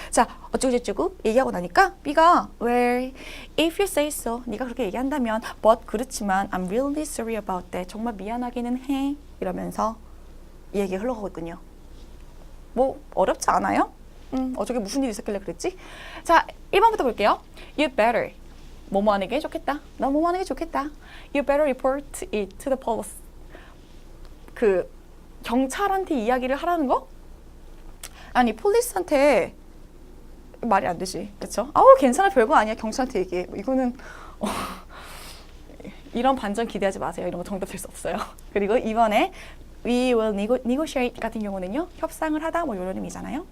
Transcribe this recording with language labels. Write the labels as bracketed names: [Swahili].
[Korean] 자, 어쩌고저쩌고 얘기하고 나니까 B가 [English] Well, if you say so. [Korean] 네가 그렇게 얘기한다면 [English] But [Korean] 그렇지만 [English] I'm really sorry about that. [Korean] 정말 미안하기는 해. 이러면서 얘기 흘러가거든요. 뭐 어렵지 않아요? 어저께 무슨 일이 있었길래 그랬지? 자, 1번부터 볼게요. [English] You better. [Korean] 뭐뭐 하는 게 좋겠다. 너 뭐뭐 하는 게 좋겠다. [English] You better report it to the police. [Korean] 그 경찰한테 이야기를 하라는 거? 아니 폴리스한테 말이 안 되지, 그렇죠? 괜찮아, 별거 아니야. 경찰한테 얘기해. 이거는 이런 반전 기대하지 마세요. 이런 거 정답 될 수 없어요. 그리고 이번에 [English] we will negotiate [Korean] 같은 경우는요, 협상을 하다 뭐 이런 의미잖아요.